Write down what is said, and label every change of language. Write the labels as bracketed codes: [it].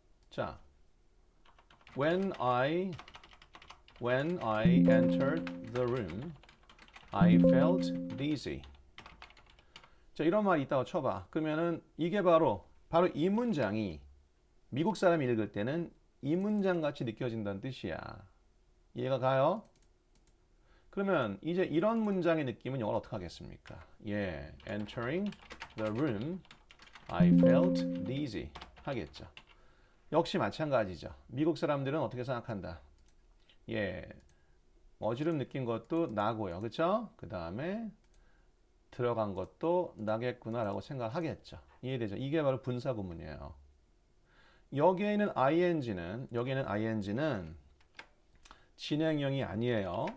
[en] 자, when I entered the room, I felt dizzy. [ko] 자, 이런 말 이따가 쳐봐. 그러면은 이게 바로 이 문장이 미국 사람이 읽을 때는 이 문장 같이 느껴진다는 뜻이야. 이해가 가요? 그러면 이제 이런 문장의 느낌은 영어로 어떻게 하겠습니까? [en] 예, entering the room, I felt dizzy [ko] 하겠죠. 역시 마찬가지죠. 미국 사람들은 어떻게 생각한다? 예, 어지럼 느낀 것도 나고요. 그렇죠? 그 다음에 들어간 것도 나겠구나라고 생각하겠죠. 이해되죠? 이게 바로 분사구문이에요. 여기에는 ing는 진행형이 아니에요.